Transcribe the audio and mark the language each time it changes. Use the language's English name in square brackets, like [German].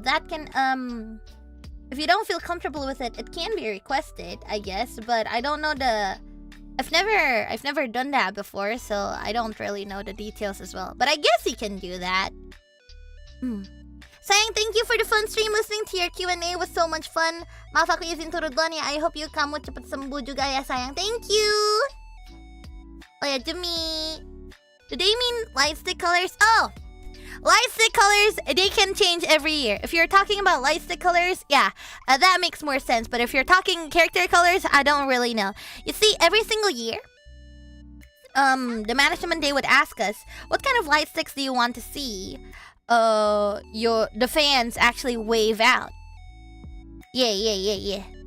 [English] That can, if you don't feel comfortable with it, it can be requested, I guess. But I don't know the... I've never done that before, so I don't really know the details as well. But I guess you can do that. Sayang, thank you for the fun stream. Listening to your Q&A was so much fun. [Indonesian] Maaf aku izin turut doa ya. [English] I hope [Indonesian] kamu cepat sembuh juga ya sayang. [English] Thank you. Oh yeah, Jimmy. Do they mean light stick colors? Oh! Light stick colors, they can change every year. If you're talking about light stick colors, yeah, that makes more sense. But if you're talking character colors, I don't really know. You see, every single year, the management, they would ask us, what kind of light sticks do you want to see the fans actually wave out? Yeah.